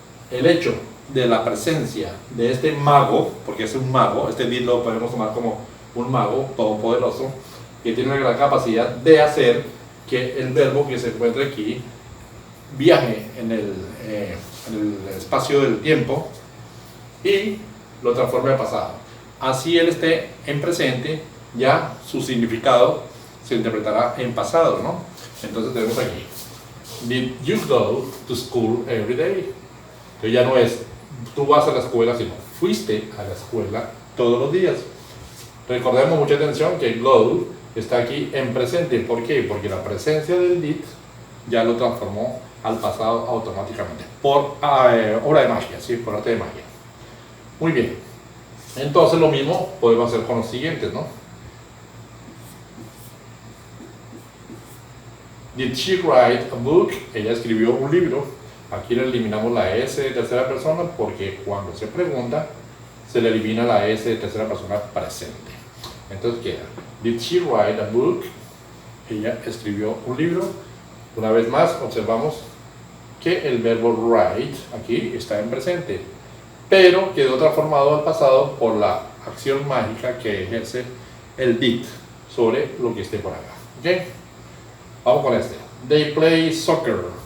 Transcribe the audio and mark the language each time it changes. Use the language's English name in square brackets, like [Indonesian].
[Spanish] el hecho de la presencia de este mago, porque es un mago, este did lo podemos tomar como un mago todopoderoso, que tiene una gran capacidad de hacer que el verbo que se encuentra aquí viaje en el espacio del tiempo y lo transforme al pasado. Así él esté en presente, ya su significado se interpretará en pasado, ¿no? Entonces tenemos aquí: [English] did you go to school every day? [Spanish] Que ya no es tú vas a la escuela, sino fuiste a la escuela todos los días. Recordemos mucha atención que go está aquí en presente. ¿Por qué? Porque la presencia del did ya lo transformó al pasado automáticamente por obra de magia, ¿sí? Por arte de magia. Muy bien. Entonces lo mismo podemos hacer con los siguientes, ¿no? [English] Did she write a book? [Spanish] Ella escribió un libro. Aquí le eliminamos la S de tercera persona porque cuando se pregunta se le elimina la S de tercera persona presente. Entonces queda: [English] did she write a book? [Spanish] Ella escribió un libro. Una vez más observamos que el verbo write aquí está en presente, pero quedó transformado al pasado por la acción mágica que ejerce el did sobre lo que esté por acá. ¿Ok? Vamos con este. [English] They play soccer.